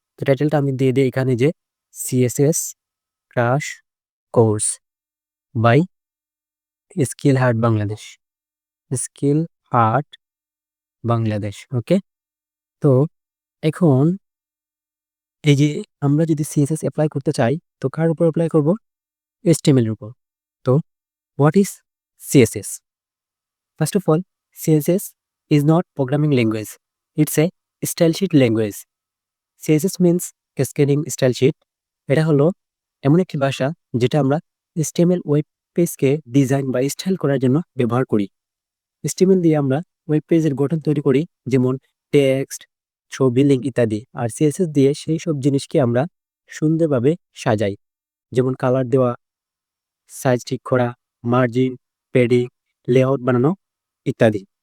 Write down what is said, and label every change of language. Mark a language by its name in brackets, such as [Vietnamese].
[Bangla] তো টাইটেলটা আমি দিয়ে দিই এখানে যে CSS crash course by skill heart Bangladesh. Skill heart Bangladesh. ওকে? তো এখন এই যে আমরা যদি সিএসএস এপ্লাই করতে চাই, তো কার উপর এপ্লাই করব? HTML এর উপর। তো [English] What is CSS? First of all, CSS is not programming language. It's a style sheet language. CSS means cascading style sheet. [Bangla] এটা হলো এমন একটি ভাষা যেটা আমরা HTML ওয়েব পেজকে ডিজাইন বা স্টাইল করার জন্য ব্যবহার করি। HTML দিয়ে আমরা ওয়েব পেজের গঠন তৈরি করি, যেমন টেক্সট, ছবি, লিঙ্ক ইত্যাদি। আর CSS দিয়ে সেই সব জিনিসকে আমরা সুন্দরভাবে সাজাই, যেমন কালার দেওয়া, সাইজ ঠিক করা, মার্জিন, প্যাডিং, লেআউট বানানো ইত্যাদি।